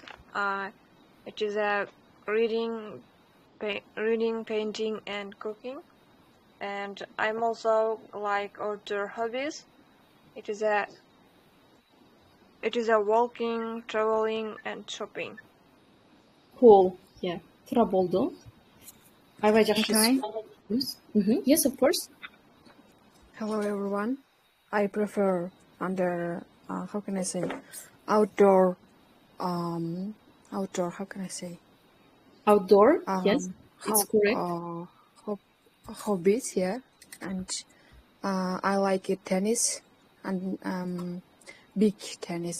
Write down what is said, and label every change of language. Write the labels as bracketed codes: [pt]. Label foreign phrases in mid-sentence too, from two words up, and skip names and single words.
[en] It is reading, painting, and cooking. And I'm also like outdoor hobbies. It is walking, traveling, and shopping. Cool. Yeah. [ky] Тура болду. Аябай жакшы. [en] Yes, of course. Hello everyone. I prefer how can I say outdoor how can I say outdoor? Yes, it's correct. Hobbies, yeah, and I like it tennis and big tennis.